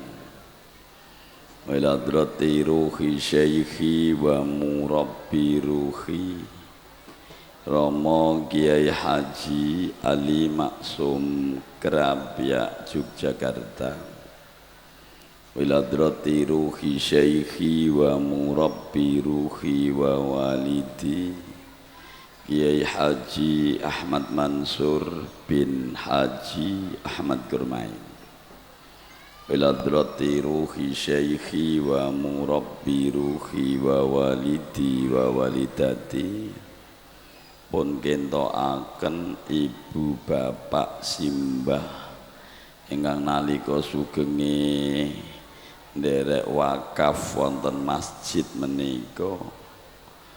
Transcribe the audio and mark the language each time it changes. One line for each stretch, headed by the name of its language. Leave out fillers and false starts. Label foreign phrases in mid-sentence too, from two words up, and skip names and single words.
Arabic: وإلى حضرة روح شيخي ومربي روحي Rama Kiai Haji Ali Maksum Kerabyak Yogyakarta. إلى حضرة روح شيخي ومربي روحي ووالدي Kiai Haji Ahmad Mansur bin Haji Ahmad Gurmai. إلى حضرة روح شيخي ومربي روحي ووالدي ووالدتي
Javanese: pun kentokaken ibu bapak simbah ingkang nalika sugenge nderek wakaf wonten masjid menika